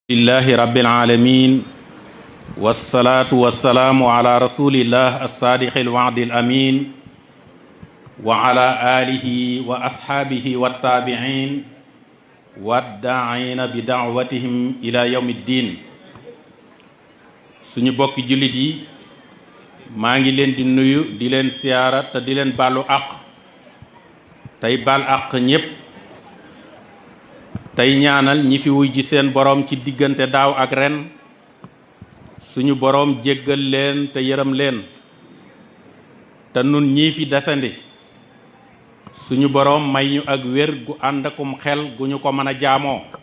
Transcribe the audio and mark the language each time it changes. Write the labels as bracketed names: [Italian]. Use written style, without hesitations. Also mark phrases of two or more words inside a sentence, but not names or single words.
[Arabic] لله رب العالمين والصلاة والسلام على رسول الله الصادق الوعد الأمين وعلى آله وأصحابه والتابعين والداعين بدعوتهم إلى يوم الدين. [Wolof] suñu bokki jullit yi maa ngi leen di nuyu di leen siyaara te di leen baalu àq tey baal àq ñépp tey ñaanal ñi fi wuy ji seen boroom ci diggante daaw ak ren suñu boroom jéggal leen te yërëm leen te nun ñii fi desandi suñu boroom may ñu ak wér gu ànd akum xel gu ñu ko mën a jaamoo.